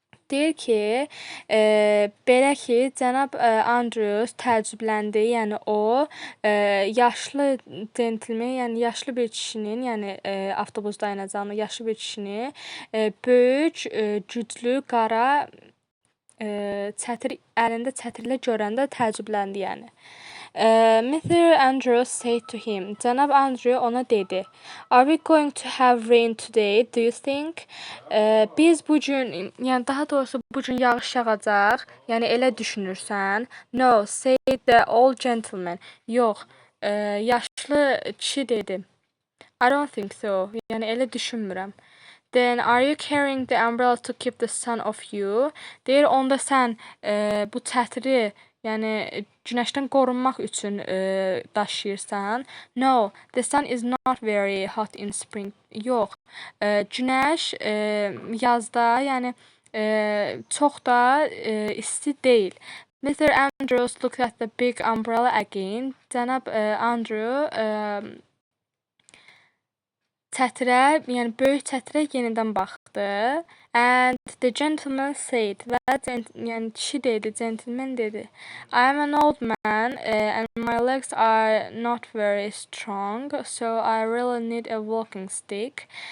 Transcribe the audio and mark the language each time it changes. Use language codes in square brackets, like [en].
[az] Deyir ki, belə ki, cənab Andrews təəccübləndi, yəni o yaşlı centlmen, yəni yaşlı bir kişinin, yəni avtobus dayanacağında yaşlı bir kişini böyük, güclü, qara çətir əlində çətirlə görəndə təəccübləndi, yəni. [en] Mr. Andrews said to him, [az] cənab Andrew ona dedi, [en] Are we going to have rain today, do you think? [az] Biz bugün, yəni daha doğrusu bugün yağış yağacaq, yəni elə düşünürsən? [en] No, said the old gentleman. [az] Yox, yaşlı kişi dedi. [en] I don't think so, [az] yəni elə düşünmürəm. [en] Then are you carrying the umbrella to keep the sun off you? [az] Deyir, onda sən bu çətiri, yəni günəşdən qorunmaq üçün daşıyırsan. [en] No, the sun is not very hot in spring. [az] Yox, günəş yazda, yəni çox da isti deyil. [en] Mr. Andrews looked at the big umbrella again. [az] Cənab Andrew çətirə, yəni böyük çətirə yenidən baxdı. [en] And the gentleman said, [az] və yəni kişi dedi, gentleman dedi, [en] I am an old man and my legs are not very strong, so I really need a walking stick.